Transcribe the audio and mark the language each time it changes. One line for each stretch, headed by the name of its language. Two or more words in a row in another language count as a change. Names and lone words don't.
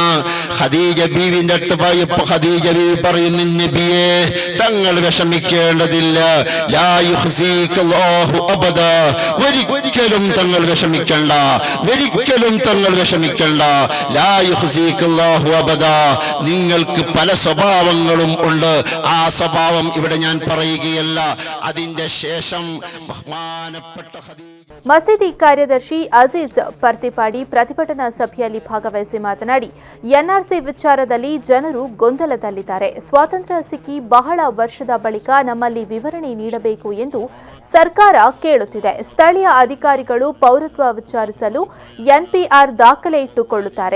Malayalam: ഖദീജ ബീവിന്റെ അടുത്ത് പോയപ്പോൾ ഖദീജ ബീവി പറയുന്നു, നബിയെ തങ്ങൾ വിഷമിക്കേണ്ടതില്ല,
Arabic: لا يخزيك الله أبدا,
Malayalam: ഒരിക്കലും തങ്ങൾ വിഷമിക്കണ്ട, ഒരിക്കലും തങ്ങൾ വിഷമിക്കണ്ട.
Arabic: لا يخزيك الله أبدا,
Malayalam: നിങ്ങൾക്ക് പല സ്വഭാവങ്ങളും ഉണ്ട്, ആ സ്വഭാവം ഇവിടെ ഞാൻ പറയുകയല്ല. അതിന്റെ ശേഷം ബഹുമാനപ്പെട്ട
Kannada: ಮಸೀದಿ ಕಾರ್ಯದರ್ಶಿ ಅಜೀಜ್ ಪರ್ತಿಪಾಡಿ ಪ್ರತಿಭಟನಾ ಸಭೆಯಲ್ಲಿ ಭಾಗವಹಿಸಿ ಮಾತನಾಡಿ, ಎನ್ಆರ್ಸಿ ವಿಚಾರದಲ್ಲಿ ಜನರು ಗೊಂದಲದಲ್ಲಿದ್ದಾರೆ. ಸ್ವಾತಂತ್ರ್ಯ ಸಿಕ್ಕಿ ಬಹಳ ವರ್ಷದ ಬಳಿಕ ನಮ್ಮಲ್ಲಿ ವಿವರಣೆ ನೀಡಬೇಕು ಎಂದು ಸರ್ಕಾರ ಕೇಳುತ್ತಿದೆ. ಸ್ಥಳೀಯ ಅಧಿಕಾರಿಗಳು ಪೌರತ್ವ ವಿಚಾರಿಸಲು ಎನ್ಪಿಆರ್ ದಾಖಲೆ ಇಟ್ಟುಕೊಳ್ಳುತ್ತಾರೆ.